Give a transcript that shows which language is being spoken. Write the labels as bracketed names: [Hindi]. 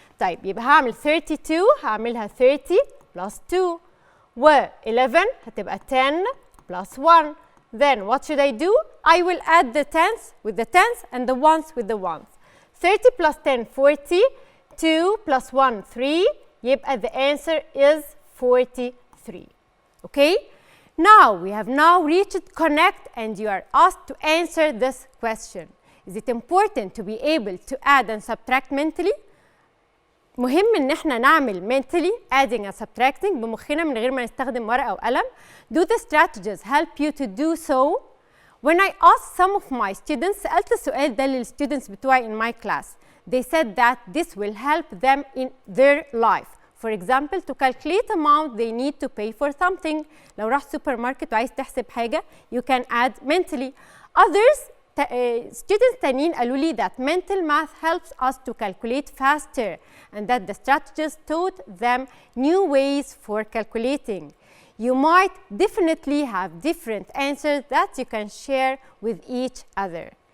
[Arabic] طيب, يبقى هعمل 32 هعملها 30 plus 2 و 11 هتبقى 10 plus 1. [English] Then what should I do? I will add the tens with the tens and the ones with the ones. 30 plus 10, 40. 2 plus 1, 3. [Arabic] يبقى [English] the answer is 43. Okay? Now, we have now reached connect and you are asked to answer this question. Is it important to be able to add and subtract mentally? [Arabic] مهم ان احنا نعمل [English] mentally adding and subtracting [Arabic] بمخنا من غير ما نستخدم ورقة وقلم. [English] Do the strategies help you to do so? When I asked some of my students, [Arabic] سألت السؤال ده للstudents بتوعي [English] in my class. They said that this will help them in their life. For example, to calculate amount they need to pay for something. [Arabic] لو رحت سوبر ماركت وعايز تحسب حاجة, [English] you can add mentally. Others, students [Arabic] تانيين قالوا لي [English] that mental math helps us to calculate faster and that the strategists taught them new ways for calculating. You might definitely have different answers that you can share with each other.